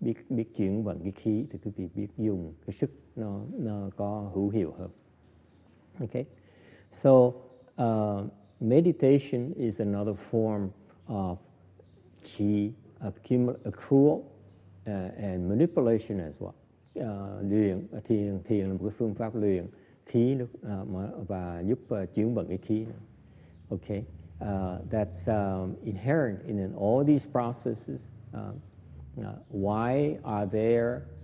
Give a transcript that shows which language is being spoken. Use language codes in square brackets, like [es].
[vi] Biết chuyển vận cái khí thì quý vị biết dùng cái sức nó có hữu hiệu hơn. [en] Okay, so meditation is another form of chi accrual and manipulation as well. [vi] Luyện thiền là một cái phương pháp luyện khí và giúp chuyển vận cái khí. [en] Okay, that's inherent in all these processes. Why are there?